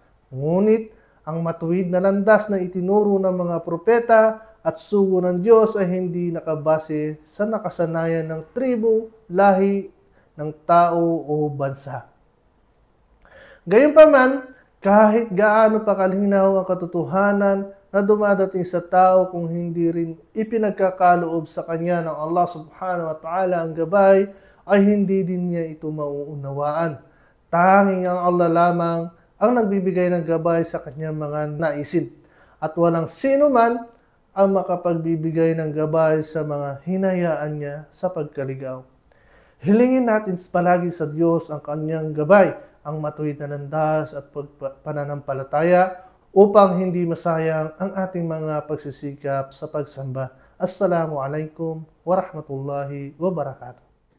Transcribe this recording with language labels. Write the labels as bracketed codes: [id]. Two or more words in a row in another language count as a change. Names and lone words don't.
[tl] Ngunit ang matuwid na landas na itinuro ng mga propeta at sugo ng Diyos ay hindi nakabase sa nakasanayan ng tribo, lahi, ng tao o bansa. Gayunpaman, kahit gaano pa kalinaw ang katotohanan na dumadating sa tao kung hindi rin ipinagkakaloob sa kanya ng Allah [ar] سبحانه وتعالى [tl] ang gabay, ay hindi din niya ito mauunawaan. Tanging ang Allah lamang ang nagbibigay ng gabay sa kanyang mga naisin. At walang sino man ang makapagbibigay ng gabay sa mga hinayaan niya sa pagkaligaw. Hilingin natin palagi sa Diyos ang kanyang gabay, ang matuwid na landas at pananampalataya upang hindi masayang ang ating mga pagsisikap sa pagsamba. [ar] السلام عليكم ورحمة الله وبركاته.